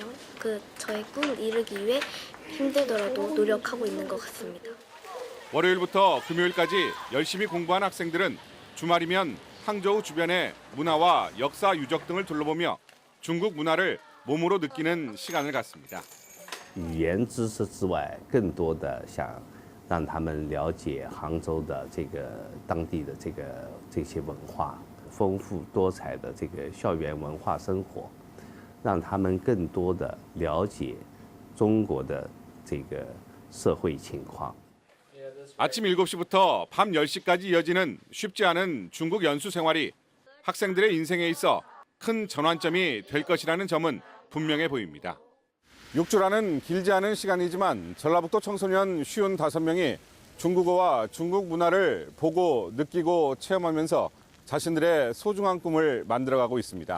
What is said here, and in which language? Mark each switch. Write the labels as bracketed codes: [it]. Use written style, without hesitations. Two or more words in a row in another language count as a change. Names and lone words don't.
[ko] 저의 꿈을 이루기 위해 힘들더라도 노력하고 있는 것 같습니다. 월요일부터 금요일까지 열심히 공부한 학생들은 주말이면 항저우 주변의 문화와 역사 유적 등을 둘러보며 중국 문화를 몸으로 느끼는 시간을 갖습니다. [zh] 语言知识之外，更多的想让他们了解杭州的当地的这些文化，丰富多彩的校园文化生活，让他们更多的了解中国的社会情况。 [ko] 아침 7시부터 밤 10시까지 이어지는 쉽지 않은 중국 연수 생활이 학생들의 인생에 있어 큰 전환점이 될 것이라는 점은 분명해 보입니다. 6주라는 길지 않은 시간이지만 전라북도 청소년 55명이 중국어와 중국 문화를 보고 느끼고 체험하면서 자신들의 소중한 꿈을 만들어가고 있습니다.